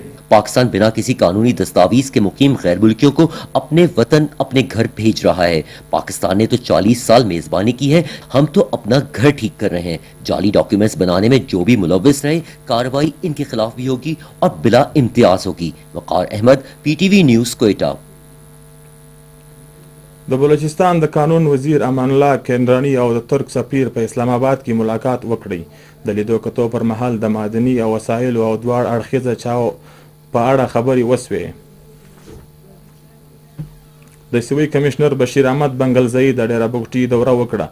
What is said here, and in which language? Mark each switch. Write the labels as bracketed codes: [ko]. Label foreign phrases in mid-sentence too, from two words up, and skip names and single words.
[ur] پاکستان بغیر کسی قانونی دستاویز کے مقیم غیر ملکیوں کو اپنے وطن اپنے گھر بھیج رہا ہے. پاکستان نے تو 40 سال میزبانی کی ہے، ہم تو اپنا گھر ٹھیک کر رہے ہیں. جعلی ڈاکیومنٹس بنانے میں جو بھی ملوث رہے کارروائی ان کے خلاف بھی ہوگی اور بلا امتیاز ہوگی. وقار احمد، PTV نیوز، کوئٹہ. [ps] د بلوچستان د قانون وزیر امان الله کیندرانی او د ترک سفیر په اسلام آباد کې ملاقات وکړي. د لیدو کتو پر مهال د معدني او وسایلو او دواړه اړخیزه چاو په اړه خبرې وسوې. د سوي کمشنر بشیر احمد بنگلزئی د ډیره بوګټي دوره وکړه.